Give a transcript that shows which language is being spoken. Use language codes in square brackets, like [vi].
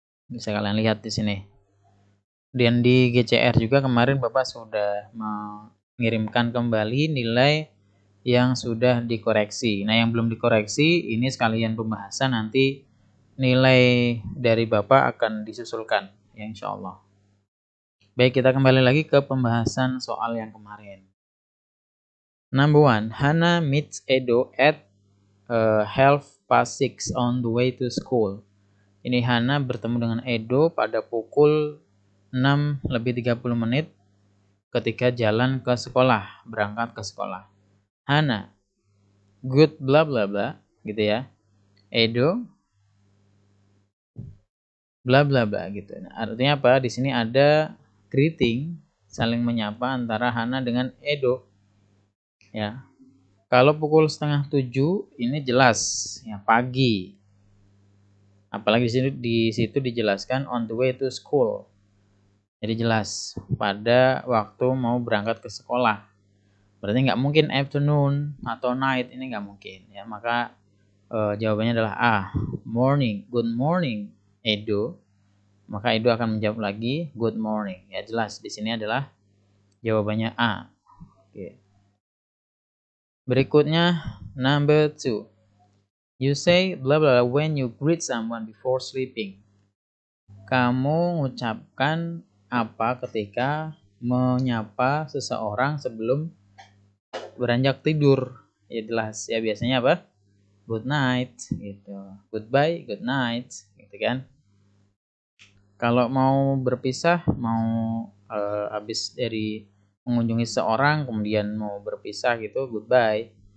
[id] Bisa kalian lihat di sini. Dan di GCR juga kemarin Bapak sudah mengirimkan kembali nilai yang sudah dikoreksi. Nah, yang belum dikoreksi ini sekalian pembahasan, nanti nilai dari Bapak akan disusulkan ya insya Allah. Baik, kita kembali lagi ke pembahasan soal yang kemarin. [en] Number 1, Hana meets Edo at 6:30 on the way to school. [id] Ini Hana bertemu dengan Edo pada pukul 6:30 ketika jalan ke sekolah, berangkat ke sekolah. Hana, good bla bla bla, gitu ya. Edo, bla bla bla gitu. Nah, artinya apa? Di sini ada greeting, saling menyapa antara Hana dengan Edo. Ya. Kalau pukul 6:30 ini jelas ya pagi. Apalagi di situ dijelaskan [en] on the way to school. [id] Jadi jelas pada waktu mau berangkat ke sekolah. Berarti nggak mungkin afternoon atau night, ini nggak mungkin ya. Maka jawabannya adalah A, morning. [en] Good morning, Edo. [id] Maka Edo akan menjawab lagi [en] good morning. [id] Ya jelas di sini adalah jawabannya A. Oke. Berikutnya number 2. [en] You say blah blah when you greet someone before sleeping. [id] Kamu mengucapkan apa ketika menyapa seseorang sebelum beranjak tidur? Ya jelas ya, biasanya apa? [en] Good night [id] gitu. [en] Goodbye, good night [id] gitu kan. Kalau mau berpisah, mau habis dari mengunjungi seorang kemudian mau berpisah gitu, [en] goodbye.